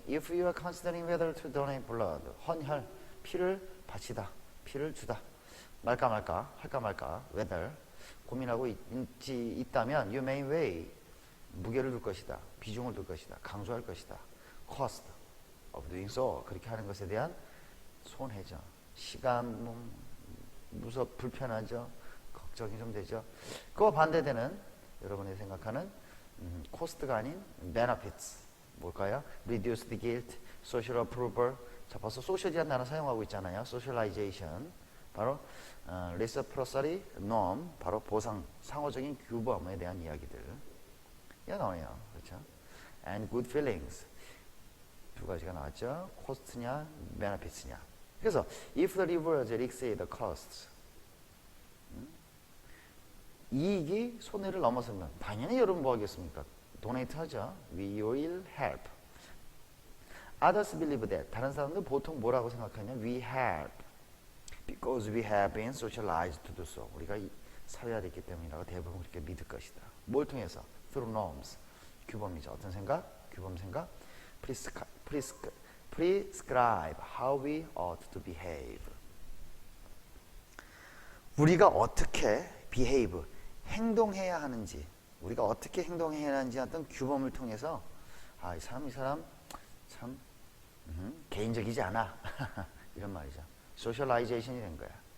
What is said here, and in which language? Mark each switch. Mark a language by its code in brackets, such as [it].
[en] If you are considering whether to donate blood, [ko] 헌혈, 피를 바치다, 피를 주다, 말까 할까 말까, whether, 고민하고 있다면 [en] you may weigh, [ko] 무게를 둘 것이다, 비중을 둘 것이다, 강조할 것이다, [en] cost of doing so, [ko] 그렇게 하는 것에 대한 손해죠. 시간, 불편하죠. 걱정이 좀 되죠. 그와 반대되는 여러분이 생각하는 코스트가 아닌 benefits, 뭘까요? [en] reduce the guilt, social approval. [ko] 자, 벌써 social이라는 단어 사용하고 있잖아요. socialization, 바로 reciprocity, norm, 바로 보상, 상호적인 규범에 대한 이야기들 나와요. 그렇죠? [en] and good feelings, [ko] 두 가지가 나왔죠. 코스트냐, benefits냐. 그래서 [en] if the rewards exceed the costs, [ko] 이익이 손해를 넘어서면 당연히 여러분 뭐 하겠습니까? 도네이트 하죠. [en] We will help. Others believe that. [ko] 다른 사람들 보통 뭐라고 생각하냐? [en] We help because we have been socialized to do so. [ko] 우리가 사회화됐기 때문이라고 대부분 그렇게 믿을 것이다. 뭘 통해서? [en] Through norms. [ko] 규범이죠. 어떤 생각? 규범 생각. [en] Prescribe how we ought to behave. [ko] 우리가 어떻게 behave, 행동해야 하는지, 우리가 어떻게 행동해야 하는지 어떤 규범을 통해서 이 사람 참 개인적이지 않아. 이런 말이죠. socialization이 된 거야.